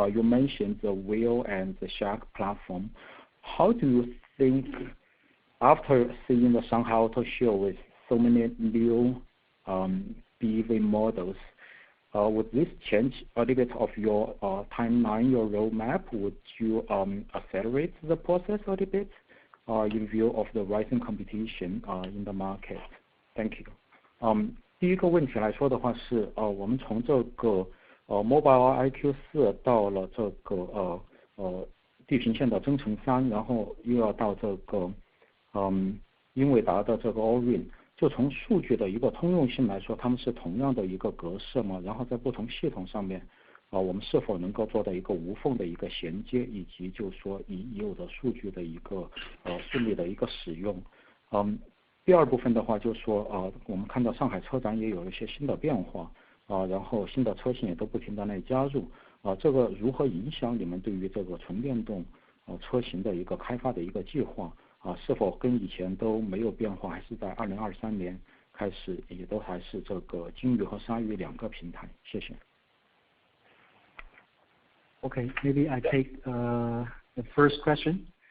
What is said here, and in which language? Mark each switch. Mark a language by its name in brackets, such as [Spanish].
[English] You mentioned the Wheel and the Shark platform. How do you think, after seeing the Shanghai Auto Show with so many new BEV models, would this change a little bit of your timeline, your roadmap? Would you accelerate the process a little bit in view of the rising competition in the market? Thank you. [Chinese] 第一个问题来说的话是，我们从这个Mobile IQ4 到了这个地平线的增程3，然后又要到这个英伟达的这个 Orin。就从数据的一个通用性来说，它们是同样的一个格式嘛，然后在不同系统上面，我们是否能够做到一个无缝的一个衔接，以及就是说已有的数据的一个顺利的一个使用。第二部分的话就是说，我们看到上海车展也有一些新的变化，然后新的车型也都不停地来加入，这个如何影响你们对于这个纯电动车型的一个开发的一个计划？是否跟以前都没有变化，还是在2023年开始也都还是这个鲸鱼和鲨鱼2个平台？谢谢。 [English] Okay, maybe I take the first question.